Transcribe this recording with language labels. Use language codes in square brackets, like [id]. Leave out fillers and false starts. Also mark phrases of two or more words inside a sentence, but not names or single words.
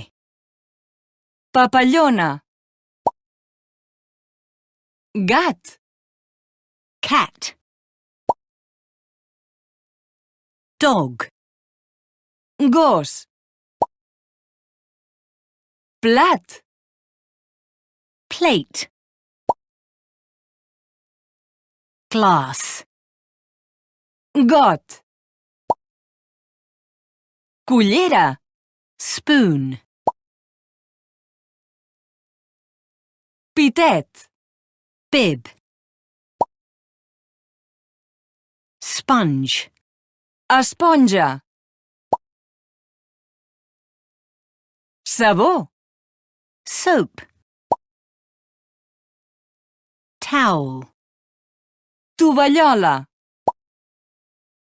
[ca] Papallona. Gat. [en] cat, dog, [ca] Gos. Plat. [en] plate, glass, [ca] Got. Cullera. [en] spoon, [ca] Pitet. [en] bib, sponge, [ca] Esponja. Sabó. [en] soap, towel, [ca] Tovallola. Pinta.